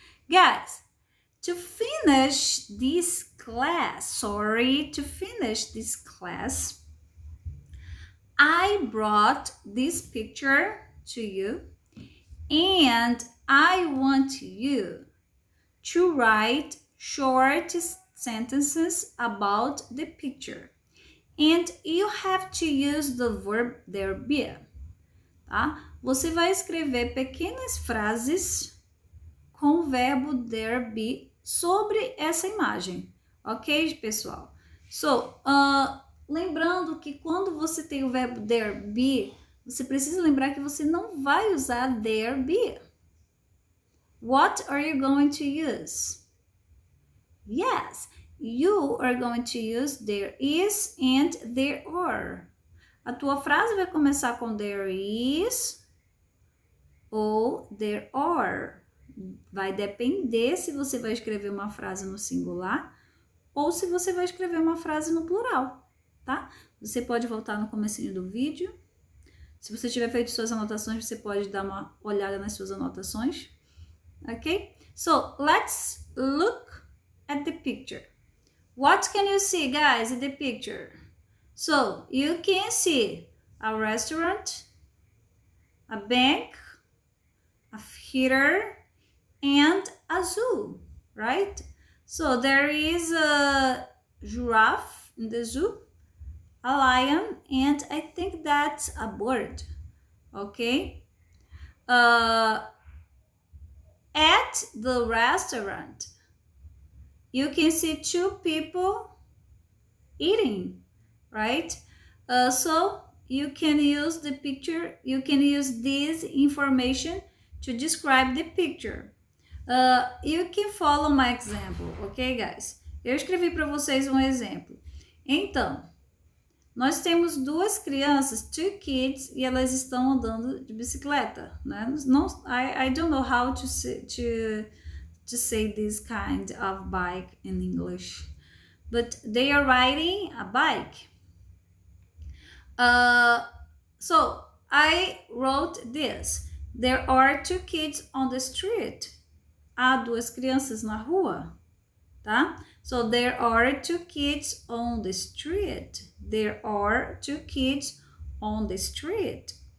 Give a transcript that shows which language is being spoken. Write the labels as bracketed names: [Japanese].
[English] Guys, to finish this class, I brought this picture to you and I want you to write short sentences about the picture. And you have to use the verb there be. [Portuguese] Tá? Você vai escrever pequenas frases com o verbo there be sobre essa imagem, ok, pessoal? So, lembrando que quando você tem o verbo there be, você precisa lembrar que você não vai usar there be. [English] What are you going to use? Yes, you are going to use there is and there are. [Portuguese] A tua frase vai começar com there is ou there are. Vai depender se você vai escrever uma frase no singular ou se você vai escrever uma frase no plural, tá? Você pode voltar no comecinho do vídeo. Se você tiver feito suas anotações, você pode dar uma olhada nas suas anotações. Ok? [English] So, let's look at the picture. What can you see, guys, in the picture? So, you can see a restaurant, a bank, a theater, and a zoo, right? So, there is a giraffe in the zoo, a lion, and I think that's a bird, okay? At the restaurant, you can see 2 people eating, right? So you can use the picture, you can use this information to describe the picture. You can follow my example, ok, guys? [Portuguese] Eu escrevi para vocês um exemplo. Então, nós temos 2 crianças, 2 kids, e elas estão andando de bicicleta, né? [English] I don't know how to say this kind of bike in English. but they are riding a bike. So I wrote this. There are two kids on the street. [Portuguese] Há duas crianças na rua, tá? [English] So there are two kids on the street. There are two kids on the street.